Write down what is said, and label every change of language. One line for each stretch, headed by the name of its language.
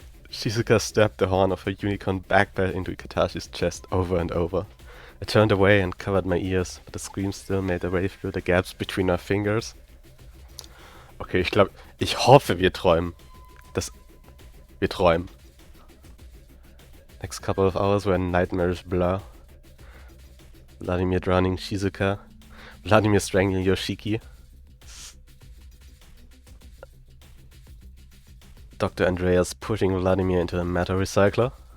English: Shizuka stabbed the horn of her unicorn backpack into Katashi's chest over and over. I turned away and covered my ears, but the scream still made their way through the gaps between our fingers.
German: Okay, ich hoffe, wir träumen. Wir träumen.
English: Next couple of hours were a nightmarish blur. Vladimir drowning Shizuka, Vladimir strangling Yoshiki, Dr. Andreas pushing Vladimir into a matter recycler.